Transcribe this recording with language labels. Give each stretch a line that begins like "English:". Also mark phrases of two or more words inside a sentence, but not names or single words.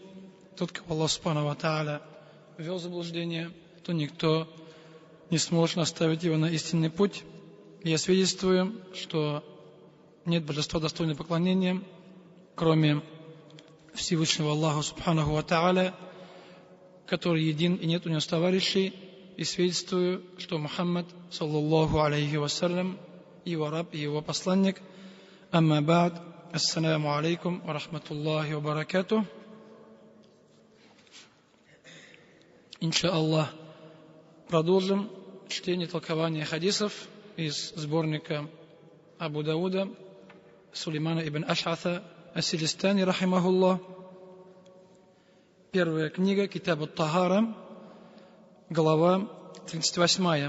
Russian: Тот, кого Аллах
Arabic: سبحانه وتعالى
Russian: ввел в заблуждение, то никто не сможет наставить его на истинный путь. И я свидетельствую, что нет божества достойного поклонения, кроме Всевышнего Аллаха
Arabic: سبحانه وتعالى,
Russian: который един и нет у него товарищей, и свидетельствую, что Мухаммад,
Arabic: صلى الله عليه وسلم,
Russian: его раб и его посланник.
Arabic: أما بعد، السلام عليكم ورحمة الله وبركاته.
Russian: Иншааллах, продолжим чтение толкования хадисов из сборника Абу Дауда Сулеймана ибн Аш'ата ас-Сиджистани рахимахуллах. Первая книга Китаб ат-Тахара, глава 38.